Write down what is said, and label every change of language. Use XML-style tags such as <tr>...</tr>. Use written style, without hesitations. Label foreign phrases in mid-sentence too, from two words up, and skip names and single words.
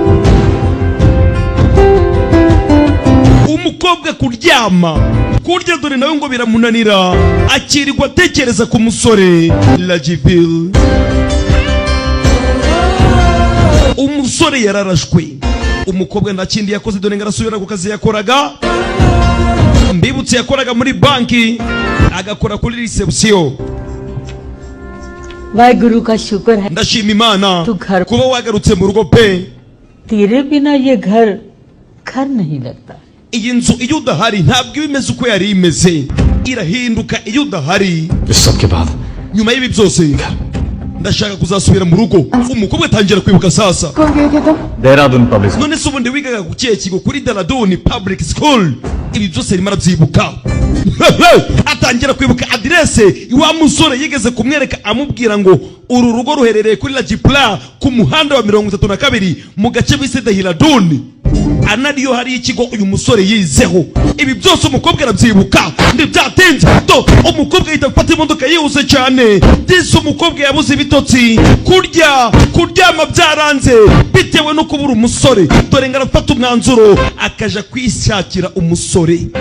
<rw>umukobwa kuryama kurya dore nawe ngo biramunanira akirirwa atekereza ku musore Lajiville umusore yararashwe umukobwa nta kindi yakoze dore ngarasubira ku kazi yakoraga mbibutse yakoraga muri banki agakora kuri reception</rw> <hi>वाहिगुरु का शुक्र है</hi> <rw>ndashima imana</rw> <hi>तू घर--</hi> <rw>kuba wagarutse mu rugo pe</rw> <hi>तेरे बिना ये घर घर नहीं लगता</hi> <rw>iyi nzu iyo udahari ntabwo iba imeze uko yari imeze irahinduka iyo udahari</rw> <hi>इस सब के बाद</hi> <rw>nyuma y'ibi byose ndashaka kuzasubira mu rugo umukobwa atangira kwibuka sasa</rw> <hi>कौन गए थे तुम देहरादून पब्लिक</hi> <rw>none se ubundi wigaga ku kihe kigo kuri Daladuni Public School ibi byose arimo arabyibuka atangira kwibuka adirese iwa musore yigeze kumwereka amubwira ngo uru rugo ruherereye kuri Lajipla ku muhanda wa 32 mu gace bise Dahiladuni anariyo hari ikigo uyu musore yizeho ibi byose umukobwa arabyibuka ndibyatinze to umukobwa yita gufata imodoka yihuse cyane disi umukobwa yabuze ibitotsi kuryama byaranze bitewe no kubura umusore dore ngarafata umwanzuro akaja kwishakira umusore</rw>